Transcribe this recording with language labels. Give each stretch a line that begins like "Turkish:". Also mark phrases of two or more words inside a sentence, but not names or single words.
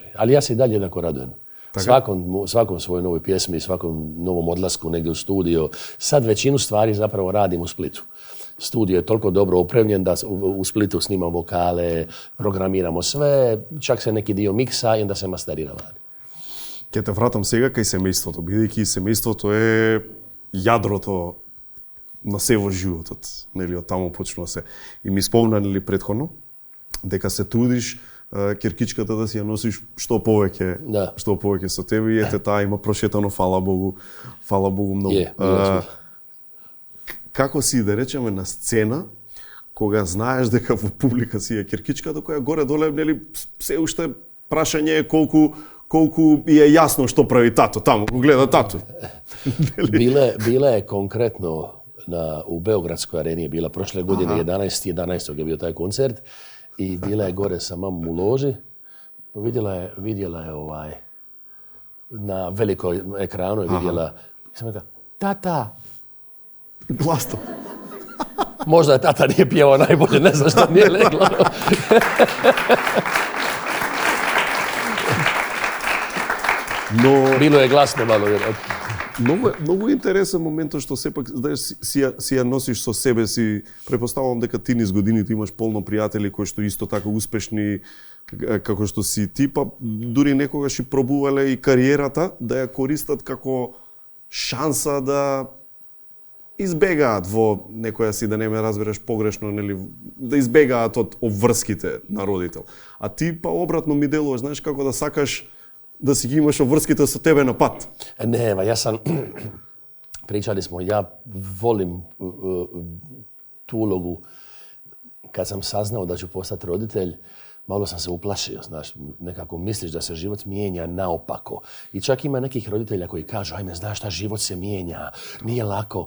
Croatian: Ali ja se i dalje jednako radujem. Svakom svojoj novoj pjesmi, svakom novom odlasku negdje u studio. Sad većinu stvari zapravo radim u Splitu. Studio je toliko dobro opremljen da u Splitu snimam vokale, programiramo sve, čak se neki dio miksa i onda se masterira vani.
Macedonian: Ке те вратам сега кај семејството, бидејќи семејството е јадрото на се во животот, нели, од таму почнува се. И ми спомна, нели, претходно, дека се трудиш киркичката да си ја носиш што повеќе со тебе и ете таа има прошетано, фала Богу многу. Како си, да речеме, на сцена, кога знаеш дека во публика си е киркичката, која горе-доле, нели, се уште прашање е колку и е јасно што прави тато таму, го гледа тато.
Croatian: Bila je konkretno u Beogradskoj areni, je bila prošle godine 11. je bio taj koncert i bila je gore sa mamom u loži. Vidjela je na velikoj ekranu je vidjela, sam rekao, tata! Glasno. Možda je tata nije pjevao najbolje, ne znam što nije leglo.
Macedonian: Но
Croatian: bilo je glasno malo vjerojatno.
Macedonian: Многу интересен моментот што сепак знаеш си ја носиш со себе си. Препоставувам дека ти низ годините имаш полно пријатели кои што исто така успешни како што си ти, па дури некогаш и пробувале и кариерата да ја користат како шанса да избегаат во некоја си, да не ме разбереш погрешно, нели, да избегаат од обврските на родител. А ти па обратно ми делуваш, знаеш, како да сакаш да си ги имаш обврските со тебе на пат.
Croatian: Ne, pričali smo, ja volim tu ulogu. Kad sam saznao da ću postati roditelj, malo sam se uplašio, znaš, nekako misliš da se život mijenja naopako. I čak ima nekih roditelja koji kažu, ajme, znaš šta, život se mijenja, nije lako.